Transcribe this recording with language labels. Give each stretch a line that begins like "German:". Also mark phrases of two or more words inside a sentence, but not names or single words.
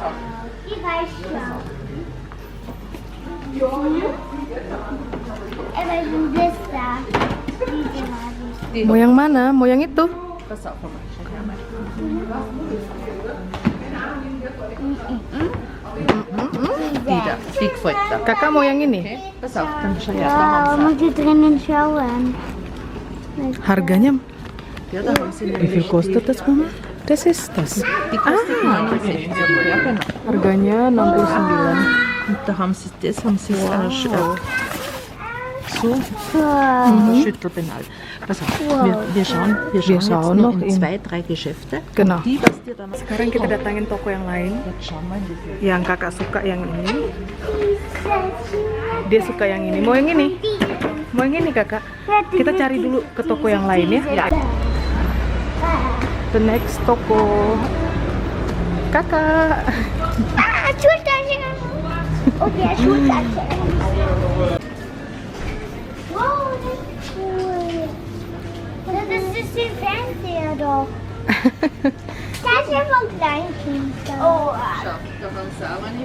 Indonesian: Mau yang mana? Mau yang itu? Tidak, Bigfoot. Kakak mau yang ini?
German: Wow, muss ich drinnen schauen.
Indonesian: Harganya?
German: Wie viel kostet das, Mama? Das ist das. Harganya 69. Und da haben sie das, haben sie so Schüttelpenal. Pass auf, wir schauen jetzt noch in 2-3 Geschäfte. Genau. Die, was dir dann
Indonesian: Sekarang kita datangin toko yang lain.
German: Jetzt schauen wir in die
Indonesian: Yang kakak suka yang ini. Dia suka yang ini. Mau yang ini? Mau yang ini kakak? Kita cari dulu ke toko yang lain ya.
English: The next
Indonesian: toko. Kakak.
German: Schultasche. Okay, Schultasche. Wow, das ist cool. Das ist die Fernseher doch. Das ist ja von Kleinkindern. Oh, Schau, da haben sie auch eine.